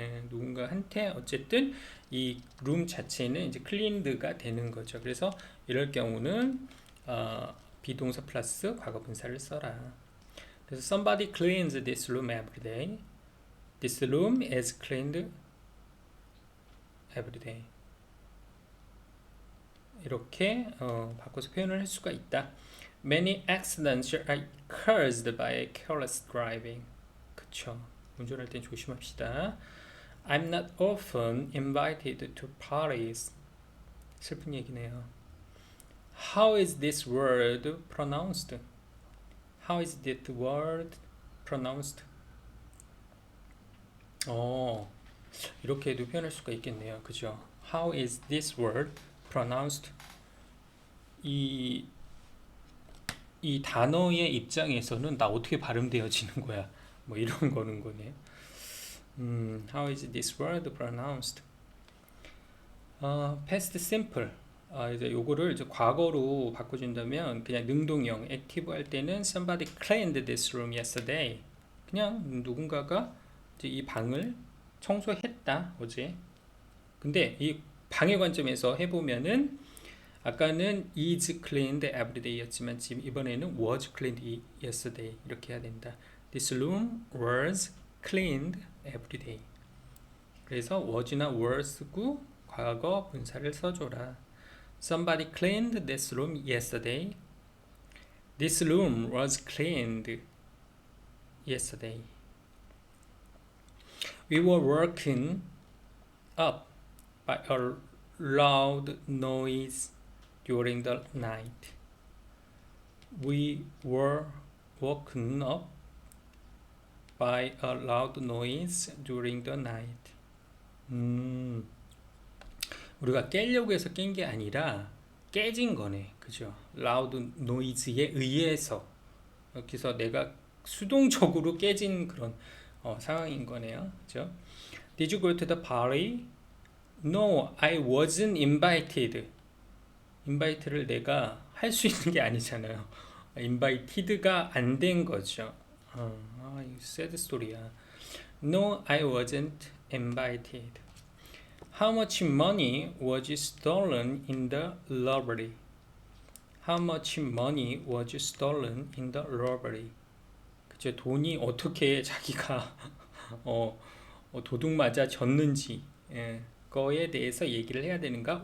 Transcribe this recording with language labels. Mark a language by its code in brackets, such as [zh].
[ko] 누군가한테 어쨌든 이 룸 자체는 이제 클린드가 되는 거죠. 그래서 이럴 경우는 비동사 플러스 과거 분사를 써라. [en] 그래서 somebody cleans this room every day. This room is cleaned every day. [ko] 이렇게 바꿔서 표현을 할 수가 있다. [en] Many accidents are caused by careless driving. [ko] 그쵸. 운전할 땐 조심합시다. [en] I'm not often invited to parties. [ko] 슬픈 얘기네요. [en] How is this word pronounced? How is that word pronounced? [ko] 이렇게도 표현할 수가 있겠네요. 그죠? [en] How is this word pronounced? [ko] 이 단어의 입장에서는 나 어떻게 발음되어지는 거야? 뭐 이런 거는 거네요. [en] How is this word pronounced? past simple. [ko] 이제 요거를 이제 과거로 바꿔준다면 그냥 능동형 active 할 때는 [en] somebody cleaned this room yesterday. [ko] 그냥 누군가가 이제 이 방을 청소했다 어제. 근데 이 방의 관점에서 해보면은 아까는 [en] is cleaned every day [ko] 였지만 지금 이번에는 [en] was cleaned yesterday [ko] 이렇게 해야 된다. [en] This room was cleaned every day. [ko] 그래서 was나 were 쓰고 과거 분사를 써줘라. [en] Somebody cleaned this room yesterday. This room was cleaned yesterday. We were woken up by a loud noise during the night. We were woken up by a loud noise during the night. [ko] 우리가 깨려고 해서 깬 게 아니라 깨진 거네. 그죠? loud noise에 의해서 그래서 내가 수동적으로 깨진 그런 상황인 거네요. 그죠? [en] Did you go to the party? No, I wasn't invited. invite를 [ko] 내가 할 수 있는 게 아니잖아요. invited가 안 된 거죠. 이거 [en] sad [ko] 스토리야. [en] No, I wasn't invited. How much money was stolen in the robbery? How much money was stolen in the robbery? [ko] 그죠? 돈이 어떻게 자기가 도둑 맞아 졌는지 거에 대해서 얘기를 해야 되는가?